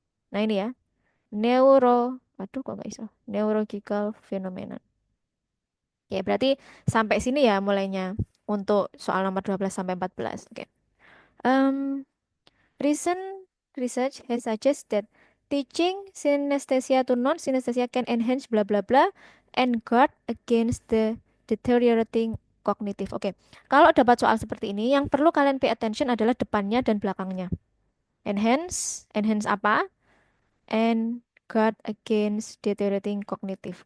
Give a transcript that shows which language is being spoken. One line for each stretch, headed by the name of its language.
Indonesian: Nah ini ya, aduh kok nggak iso.
English: Neurological phenomenon.
Indonesian: Oke, berarti sampai sini ya mulainya untuk soal nomor 12 sampai 14. Oke.
English: Em, Recent research has suggested that teaching synesthesia to non-synesthesia can enhance bla bla bla and guard against the deteriorating cognitive.
Indonesian: Oke, kalau dapat soal seperti ini, yang perlu kalian
English: pay attention
Indonesian: adalah depannya dan belakangnya. Enhance apa?
English: And guard against deteriorating cognitive.